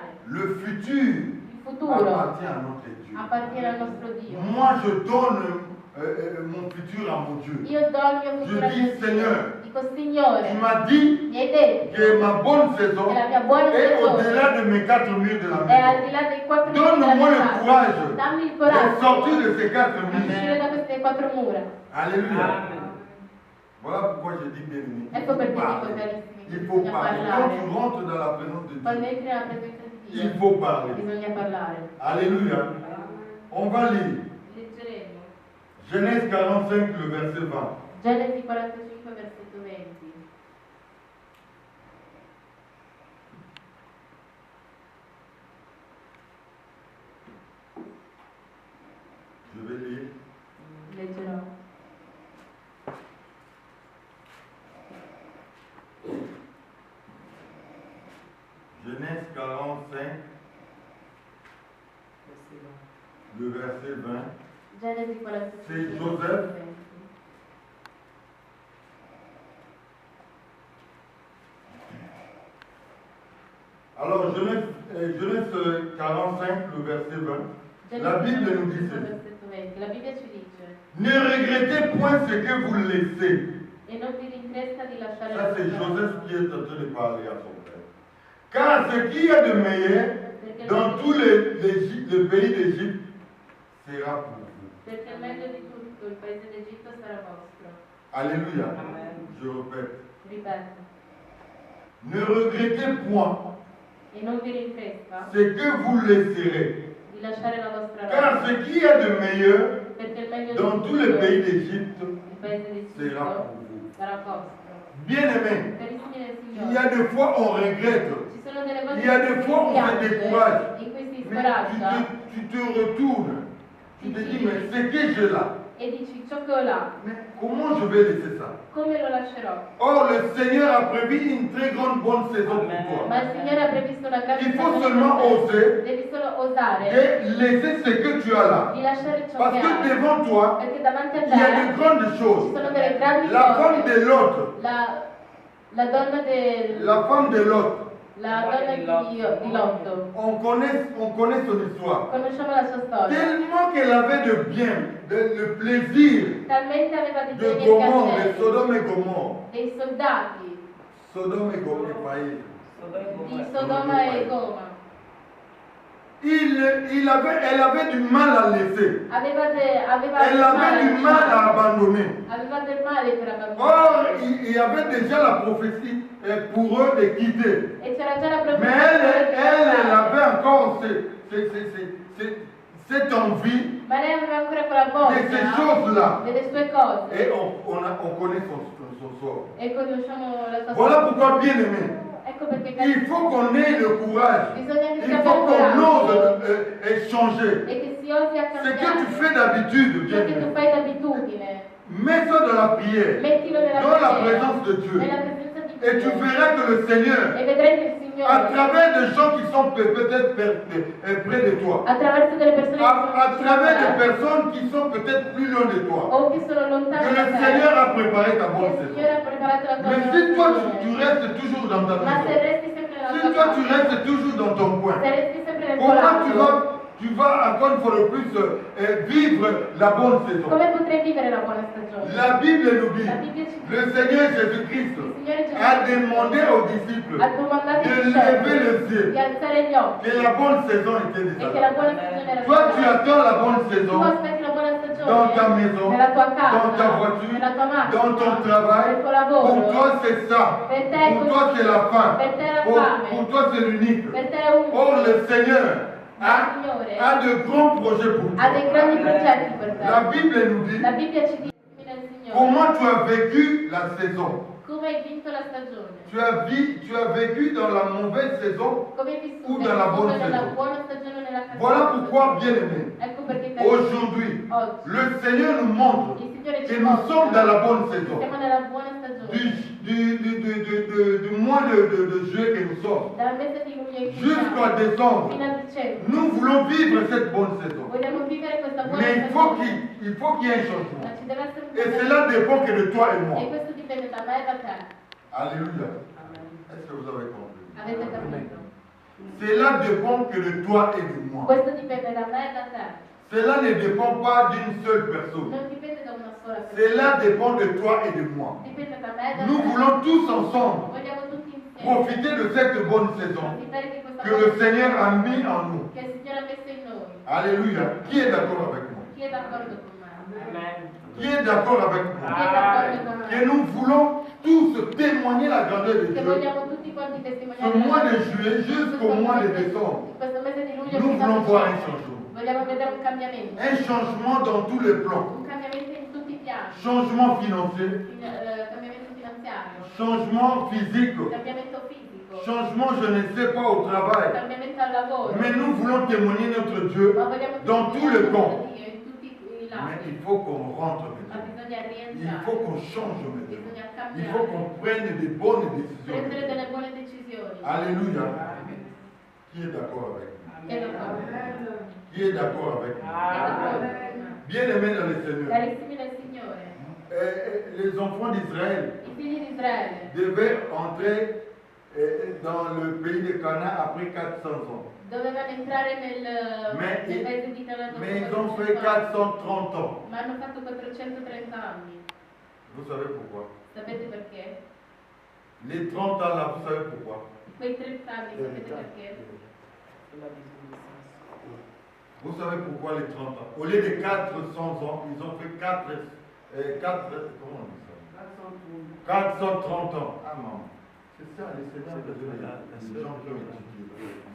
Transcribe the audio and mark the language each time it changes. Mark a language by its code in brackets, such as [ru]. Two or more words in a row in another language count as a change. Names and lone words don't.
[fr] Le futur appartient à notre Dieu. [it] appartiene al nostro Dio. [fr] Moi, je donne mon futur à mon Dieu. [it] Io do il mio futuro a [fr] Je [it] mio [fr] dis, [it] Dio. [fr] Seigneur, [it] Dico, [fr] tu [it] Signore, [fr] m'as dit [it] mi hai detto [fr] que ma bonne saison [it] che la mia buona [fr] est [it] stagione [fr] au-delà de mes 4 murs de la [it] è al [fr] maison. [it] di là dei 4 muri della [fr] Donne-moi [it] mia [fr] le [it] casa. [fr] courage [it] Dammi il [fr] de [it] coraggio [fr] sortir de ces 4 [it] di [fr] murs. [it] uscire da queste 4 mura. [fr] Alléluia. Voilà pourquoi je dis bien aimé. [it] Ecco perché dico, [fr] parler. [it] carissimi, [fr] Il faut [it] bisogna [fr] parler. Quand [it] parlare. [fr] tu rentres dans la présence de [it] Quando [fr] Dieu, [it] entri nella presenza di Dio, [fr] il faut parler. [it] bisogna parlare. [fr] Alléluia. On va lire [it] Leggeremo [fr] Genèse 45, le verset 20. [it] Genesi 45, versetto 20. [fr] Je vais lire. [it] Leggerò. [fr] Genèse 45, le verset 20. [it] Genesi 45. [fr] C'est Joseph. Alors, Genèse 45, le verset 20. La Bible nous dit ceci. [it] Versetto 20. La Bibbia ci dice: [fr] Ne regrettez point ce que vous laissez. [it] e non vi rintresta di lasciare [fr] Ça, [it] la [fr] c'est [it] vostra [fr] Joseph [it] casa. [fr] qui est en train de parler à son père. Car ce qu'il y a de meilleur dans tout le pays d'Égypte sera pour vous. [it] Perché il meglio di tutto il paese d'Egitto sarà vostro. [fr] Alléluia. Je répète. [it] Ripeto, [fr] Ne regrettez point [it] e non vi rintresta [fr] ce que vous laisserez. [it] di lasciare la vostra [fr] Car [it] roba. [fr] ce qu'il y a de meilleur [it] Perché il meglio [fr] dans [it] di [fr] tout le [it] tutto [fr] pays d'Égypte [it] il paese d'Egitto [fr] sera pour vous. [it] sarà vostro. [fr] Bien-aimés, [it] Carissimi nel [fr] il y a [it] Signore, [fr] des fois on regrette. [it] ci sono delle volte [fr] Il y a [it] in [fr] des [it] cui [fr] fois [it] si [fr] on se [it] piange, [fr] décourage. [it] in cui si [fr] Mais [it] scoraggia [fr] tu te retournes. Tu te dis, mais ce que j'ai là, [it] e dici ciò che ho là, [fr] mais comment je vais laisser ça? [it] come lo lascerò? [fr] Or, le Seigneur a prévu une très grande bonne saison pour [it] Ma [fr] toi. [it] il Signore ha previsto una grande [fr] Il faut [it] stagione [fr] seulement [it] per te. [fr] oser [it] Devi solo osare [fr] de laisser ce que tu as là. [it] di lasciare ciò [fr] Parce [it] che [fr] que [it] hai. [fr] devant toi, [it] Perché davanti a [fr] il y a de [it] te [fr] grandes [it] ci [fr] choses. [it] sono delle grandi [fr] La femme [it] cose. [fr] de Lot, [it] La donna del... [fr] la femme de Lot, [it] La donna di Lotto. [fr] on connaît son histoire. [it] Conosciamo la sua storia. [fr] Tellement qu'elle avait de bien, le plaisir [it] Talmente aveva di [fr] de [it] beni e [fr] Gomorre, de [it] piaceri, [fr] Sodome et Gomorre. [it] dei soldati [fr] Sodome et Gomorre. [it] di Sodoma e Goma. [fr] Elle avait du mal à laisser. [it] Aveva [fr] Elle [it] del [fr] avait du mal à abandonner. [it] Aveva del male per [fr] Or, [it] abbandonare. [fr] il y avait déjà la prophétie pour eux de quitter. [it] E c'era già la [fr] Mais [it] profezia. [fr] elle avait encore cette envie [it] Ma lei aveva ancora quella [fr] de ces [it] voglia [fr] choses-là. [it] delle sue cose. [fr] Et on connaît son sort. [it] E conosciamo la sua [fr] Voilà [it] storia. [fr] pourquoi, bien aimé, [it] Ecco perché [fr] il faut qu'on ait le courage. [it] bisogna che [fr] Il [it] si abbia [fr] faut [it] il [fr] qu'on [it] coraggio [fr] ose changer. [it] e che si osi a [fr] Ce que tu [it] cambiare. [fr] fais d'habitude, bien [it] Ciò che tu [fr] aimé, [it] fai d'abitudine, [fr] mets ça dans la prière, [it] mettilo nella [fr] dans la [it] preghiera, [fr] présence de Dieu. [it] nella presenza di [fr] Et tu [it] Dio. [fr] verras que le Seigneur, [it] E vedrai che il [fr] à [it] Signore, [fr] travers des gens qui sont peut-être près de toi, [it] attraverso delle persone che sono [fr] à [it] vicine [fr] travers [it] a [fr] des [it] te, [fr] personnes qui sont peut-être plus loin de toi, [it] o che sono [fr] que [it] lontane [fr] le [it] da te, [fr] Seigneur a préparé ta [it] che [fr] bonne [it] il [fr] saison. [it] Signore ha preparato la tua [fr] Mais si toi tu [it] stagione. [fr] restes toujours dans ta [it] Ma se [fr] maison, [it] resti sempre nella [fr] si [it] tua [fr] toi tu [it] casa, [fr] restes toujours dans ton coin, [it] se resti sempre nel tuo [fr] comment [it] lato, [fr] tu vas encore une fois de plus vivre la bonne saison? [it] come potrai vivere la buona stagione? [fr] La Bible nous dit, [it] La Bibbia ci dice, [fr] le Seigneur Jésus-Christ [it] il Signore Gesù [fr] a demandé aux disciples [it] ha domandato [fr] de [it] ai [fr] lever [it] discepoli [fr] les yeux, [it] di alzare gli occhi [fr] que la bonne saison était [it] e [fr] déjà [it] che la [fr] là. [it] buona stagione era [fr] Toi, tu [it] arrivata. [fr] attends la bonne [it] Tu [fr] saison [it] aspetti la buona stagione [fr] dans ta maison, [it] nella tua casa, [fr] dans ta voiture, [it] nella tua macchina, [fr] dans ton travail. [it] nel tuo lavoro. [fr] Pour toi, c'est ça. [it] Per te è [fr] Pour toi, [it] così. [fr] c'est la fin. [it] Per te è la [fr] Pour [it] fame. [fr] toi, c'est l'unique. [it] Per te è unico. [fr] Or, le Seigneur [it] Il Signore [fr] a de grands projets pour [it] ha dei grandi [fr] toi. [it] progetti per te. [fr] La Bible nous dit [it] La Bibbia ci dice nel Signore [fr] comment tu as vécu la saison. [it] come hai vinto la stagione, [fr] Tu as vécu dans la mauvaise saison. [it] come hai vissuto [fr] Ou dans la bonne [it] nella [fr] saison. [it] buona stagione o nella cattiva [fr] Voilà [it] stagione. [fr] pourquoi, bien aimé, [it] Ecco perché carissimi, [fr] aujourd'hui, [it] oggi [fr] le Seigneur nous montre [it] il Signore [fr] que [it] ci [fr] nous sommes dans la [it] mostra [fr] bonne [it] che [fr] saison. [it] siamo nella buona stagione. [fr] Du mois de juillet que nous sommes [it] Dal mese di luglio in [fr] jusqu'à décembre, [it] fino a dicembre. [fr] nous voulons vivre cette bonne saison. [it] Vogliamo vivere questa buona [fr] Mais il faut [it] stagione. [fr] qu'il y ait un changement. [it] Ma ci deve essere un [fr] Et [it] cambiamento. [fr] cela dépend que de toi et moi. [it] E questo dipende da me e da te. [fr] Alléluia. Est-ce que vous avez compris? [it] Avete capito? [fr] Cela dépend que de toi et de moi. [it] Questo dipende da me e da te. [fr] Cela ne dépend pas d'une seule personne. [it] Non dipende da una sola persona. [fr] Cela dépend de toi et de moi. [it] Dipende da me e da [fr] Nous [it] te. [fr] voulons tous ensemble [it] Vogliamo tutti insieme [fr] profiter de cette bonne saison [it] approfittare di questa [fr] que le [it] cosa [fr] Seigneur a mis en nous. [it] che il Signore ha messo in noi. [fr] Alléluia. Qui est d'accord avec moi? [it] Chi è d'accordo con me? [fr] Qui est d'accord avec [it] Chi [fr] moi? [it] è d'accordo con [fr] Que [it] me? [fr] nous voulons tous témoigner la grandeur de [it] Che [fr] Dieu. [it] vogliamo tutti quanti [fr] Ce [it] testimoniare [fr] mois de juillet jusqu'au mois de décembre, [it] questo mese di luglio [fr] nous [it] fino a [fr] voulons voir un [it] dicembre. [fr] changement. [it] Vogliamo vedere un cambiamento. [fr] Un changement dans tous les plans. [it] Un cambiamento in tutti i piani. [fr] Changement financier, [it] Cambiamento finanziario. [fr] changement physique, [it] Cambiamento fisico. [fr] changement je ne sais pas au travail. [it] Cambiamento al lavoro. [fr] Mais nous voulons témoigner notre Dieu [it] Ma vogliamo [fr] dans tous les camps. [it] Dio in tutti i [fr] Mais [it] lati. [fr] il faut qu'on rentre [it] Ma [fr] maintenant. [it] bisogna [fr] Il [it] rientrare. [fr] faut qu'on change maintenant. [it] Bisogna [fr] Il faut [it] cambiare. [fr] qu'on prenne des bonnes [it] Prendere [fr] décisions. [it] delle buone decisioni. [fr] Alléluia. Qui est d'accord avec moi? [it] Chi è d'accordo? [fr] Qui est d'accord avec moi? [it] Chi è d'accordo con me? [fr] Bien-aimés dans le Seigneur, [it] Carissimi nel Signore, [fr] les enfants d'Israël [it] i figli di Israele [fr] devaient entrer dans le pays de Canaan après 400 ans. [it] dovevano entrare nel paese di Canaan. [fr] Mais ils ont fait 430 ans. [it] Ma hanno fatto 430 anni. [fr] Vous savez pourquoi? [it] Sapete perché? [fr] Les 30 ans là, vous savez pourquoi? [it] Quei 30 anni, sapete perché? [fr] Vous savez pourquoi les 30 ans? Au lieu de 400 ans, ils ont fait 4 comment on dit ça? 430 ans. Ah maman, c'est ça, les Seigneurs, les gens qui ont étudié.